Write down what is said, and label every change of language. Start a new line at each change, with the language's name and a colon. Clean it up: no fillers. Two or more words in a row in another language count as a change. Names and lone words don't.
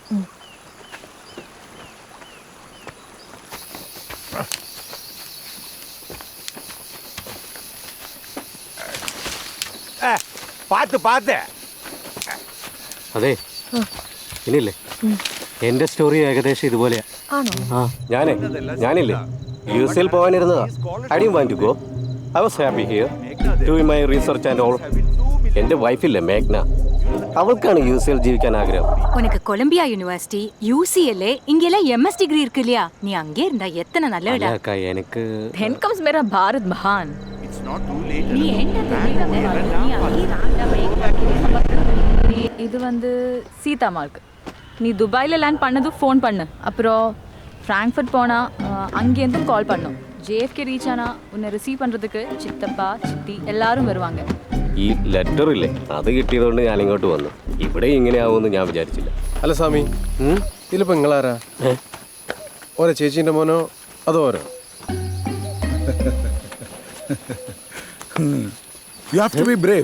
Malayalam: പാത്ത്. അതെ, ഇനിയില്ലേ, എൻ്റെ സ്റ്റോറി ഏകദേശം ഇതുപോലെയാ. ആണോ? ഞാനില്ലേ യുഎസിൽ പോകാനിരുന്നതാ.
English: I didn't want to go. I was happy here doing my research and all.
Malayalam: എൻ്റെ വൈഫില്ലേ മേഘ്ന, അവൾക്കാണ് UCL ജീവിക്കാൻ ആഗ്രഹം.
Tamil: உனக்கு கொலம்பியா யூனிவர்சிட்டி UCLA இங்கெல்லாம் MS டிகிரி இருக்கு இல்லையா? நீ அங்கே இருந்தா எத்தனை நல்ல
Malayalam: അല്ല
Tamil: இடம்.
Malayalam: അക്ക, എനിക്ക്
English: Then comes
Hindi: मेरा भारत महान.
Tamil: நீ என்ன இது வந்து சீதாமார்க். நீ துபாயில் லேண்ட் பண்ணது ஃபோன் பண்ணு. அப்புறம் ஃப்ராங்க்ஃபர்ட் போனால் அங்கேருந்து கால் பண்ணும். JFK ரீச் ஆனால் உன்னை ரிசீவ் பண்ணுறதுக்கு சித்தப்பா சித்தி எல்லாரும் வருவாங்க.
Malayalam: ഈ ലെറ്റർ ഇല്ലേ, അത് കിട്ടിയതുകൊണ്ട് ഞാൻ ഇങ്ങോട്ട് വന്നു. ഇവിടെ ഇങ്ങനെയാവുമെന്ന് ഞാൻ വിചാരിച്ചില്ല. അല്ല സ്വാമി, ഇതിലിപ്പോൾ നിങ്ങളാരാ? ഓരോ ചേച്ചീൻ്റെ മോനോ അതോ ഓരോ?
English: You have to be brave.